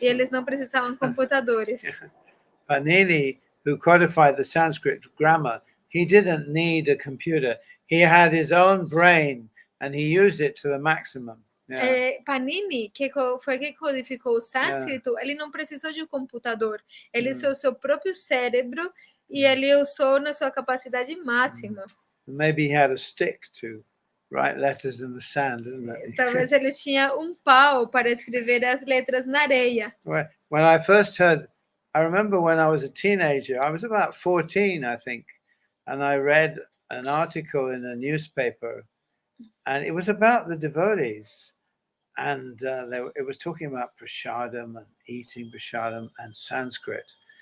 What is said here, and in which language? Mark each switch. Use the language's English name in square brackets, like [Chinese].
[Portuguese] E eles não precisavam de computadores. [English] Panini, who codified the Sanskrit grammar, he didn't need a computer. He had his own brain and he used it to the maximum. [Portuguese] Panini, que foi quem codificou o sânscrito, ele não precisou de um computador. Ele usou seu próprio cérebro e ele usou na sua capacidade máxima. [English] Maybe he had a stick to write letters in the sand, isn't it? [Portuguese] Talvez ele tinha pau para escrever as letras na areia. [English] When I first heard, I remember when I was a teenager, I was about 14, I think, and I read an article in a newspaper, and it was about the devotees, and it was talking about prasadam and eating prasadam and Sanskrit.